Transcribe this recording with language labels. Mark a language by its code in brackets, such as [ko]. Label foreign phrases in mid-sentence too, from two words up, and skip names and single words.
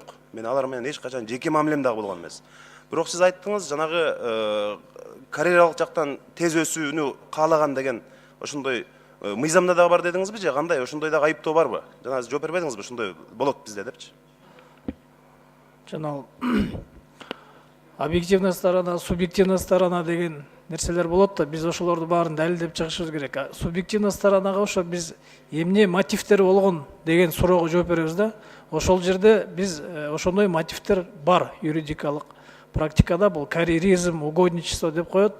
[ky] Мен алар менен эч качан жеке мамилем дагы болгон эмес. Бирок сиз айттыңыз, жанагы карьералык жактан тез өсүүнү каалаган деген ошондой мыйзамда дагы бар дедиңизби же кандай? Ошондой дагы айыптоо барбы? Жана жооп бербедиңизби, ошондой болот бизде депчи? Жана [ru] объективная сторона, субъективная сторона [ky] деген нерселер болот да, биз ошолорду баарын далилдеп чыгышыбыз керек. [ru] Субъективная сторонага [ky] ошо биз эмне мотивдер болгон деген суроого жооп беребиз да. Ошол жерде биз ошондой мотивдер бар юридикалык практикада, бул карьеризм, угодничество деп коет.